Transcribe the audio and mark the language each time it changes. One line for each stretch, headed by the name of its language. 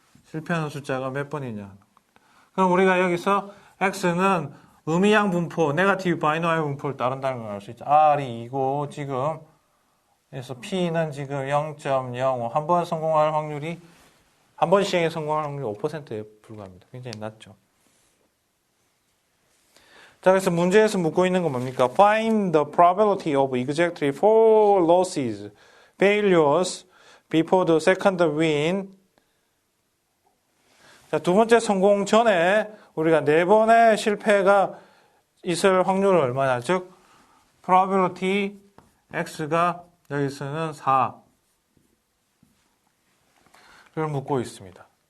Korean: 실패하는 숫자가 몇 번이냐. 그럼 우리가 여기서 X는 의미양 분포, 네거티브 바이너리 분포를 따른다는 걸 알 수 있죠. R이 2고 지금 그래서 P는 지금 0.05 한 번 성공할 확률이 한 번 시행에 성공할 확률이 5%에 불과합니다. 굉장히 낮죠. 자, 그래서 문제에서 묻고 있는 건 뭡니까?
English: Find the probability of exactly 4 losses, failures before the second win.
Korean: 자, 두 번째 성공 전에 우리가 네 번의 실패가 있을 확률은 얼마냐? 즉, probability x가 여기서는 4를 묻고 있습니다.